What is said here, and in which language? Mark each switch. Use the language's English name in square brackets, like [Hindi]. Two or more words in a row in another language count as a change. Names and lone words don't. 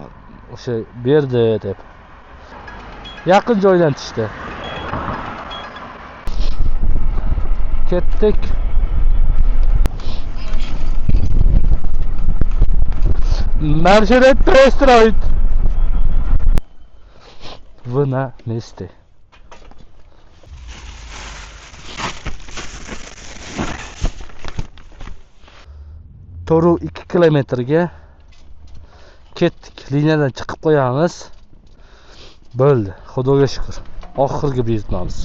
[Uzbek] O'sha berdi deb. Yaqin joydan tushdi. Ketdik. Marshret Restaurant. [Russian] В на месте. [Uzbek] To'ru 2 kilometrga ketdik. Liniyadan chiqib qo'yamiz. Bo'ldi. Xudoga shukr. Oxirgi buyurtmamiz.